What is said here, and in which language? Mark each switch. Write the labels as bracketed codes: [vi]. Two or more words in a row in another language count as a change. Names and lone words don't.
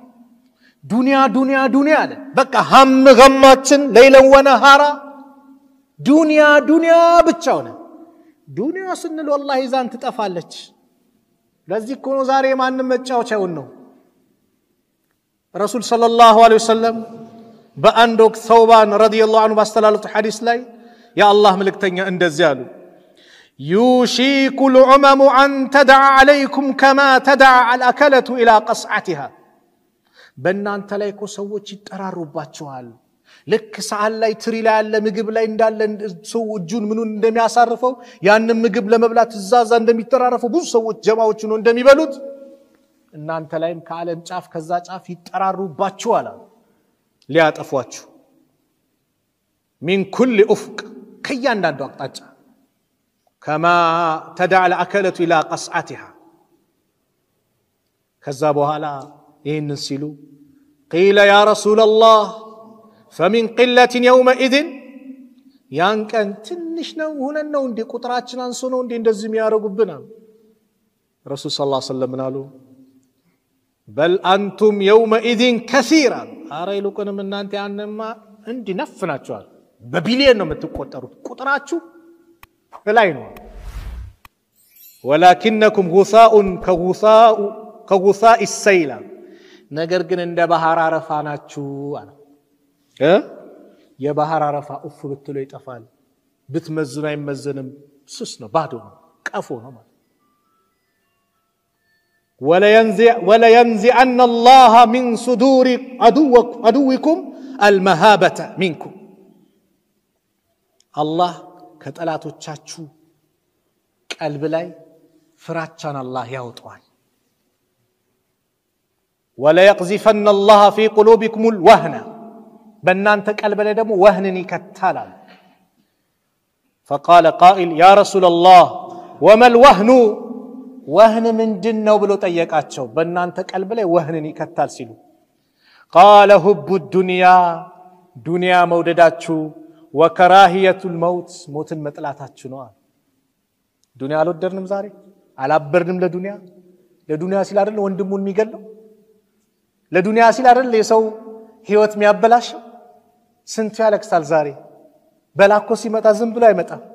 [am] ዱንያ አለ በቃ ሀም ገማችን [ar] ليلا ونهارا [am] ዱንያ ብቻ ሆነ ዱንያ ስንል والله ይዛን ትጠፋለች ለዚህ እኮ ነው ዛሬ ማንንም መጫወቻ ይሆን ነው [ar] رسول صلى الله عليه وسلم [am] በአንድ ወቅት ሰውባን [ar] رضي الله عنه [am] ባስተላለፉት ሐዲስ ላይ የአላህ መልእክተኛ እንደዚህ አሉ [ar] يوشك الأمم أن تدع عليكم كما تدع الأكلة إلى قصعتها [am] በእናንተ ላይ እኮ ሰዎች ይጠራሩባቸዋል ልክ ሰዓት ላይ ትሪ ላይ ያለ ምግብ ላይ እንዳለ ሰው እጁን ምኑን እንደሚያሳርፈው ያንን ምግብ ለመብላት እዛዛ እንደሚተራረፈው ብዙ ሰዎች ጀማዎች ነው እንደሚበሉት እናንተ ላይም ከዓለም ጫፍ ከዛ ጫፍ ይጠራሩባቸዋል ሊያጠፏችሁ [ar] من كل أفق [am] ከያንዳንዱ አቅጣጫ [ar] كما تدع الأكلة إلى قصعتها [am] ከዛ በኋላ ይህንን ሲሉ [ar] قيل يا رسول الله فمن قلة يومئذ يانكن [am] ትንሽ ነው ሆነን ነው እንዴ ቁጥራችን አንሶ ነው እንዴ እንደዚህ የሚያረጉብና [ar] رسول صلى الله عليه وسلم [am] አሉ [ar] بل أنتم يومئذ كثيرا [am] አረ ይልቁንም እናንተ ያንማ እንዲ ነፍናችኋል በቢሊየን ነው የምትቆጠሩት ቁጥራችሁ ላይ ነው [ar] ولكنكم غثاء كغثاء السيل [am] ነገር ግን እንደ ባህር አረፋ ናችሁ አለ የባህር አረፋ ኡፍ ብትሉ ይጠፋል ብትመዝኑ አይመዘንም ስስ ነው ባዶ ነው ቀፎ ነው ማለት [ar] ولا ينزعن الله من صدور عدوكم المهابة منكم الله [am] ከጠላቶቻችሁ ቀልብ ላይ ፍራቻን አላህ ያወጣዋል [ar] ولا يقذفن الله في قلوبكم الوهن [am] በእናንተ ቀልብ ላይ ደግሞ ወህንን ይከታላል [ar] فقال قائل يا رسول الله وما الوهن وهن [am] ምንድነው ብሎ ጠየቃቸው በእናንተ ቀልብ ላይ ወህንን ይከታል ሲሉ [ar] قال حب الدنيا [am] ዱንያ መውደዳችሁ [ar] وكراهية الموت [am] ሞትን መጥላታችሁ ነው ዱንያ አልወደድንም ዛሬ አላበርንም ለዱንያ ሲል አይደል ወንድሙን የሚገለው ለዱንያ ሲል አይደል የሰው ህይወት የሚያበላሽው ስንት ያለቅሳል ዛሬ በላኮ ሲመጣ ዝም ብሎ አይመጣም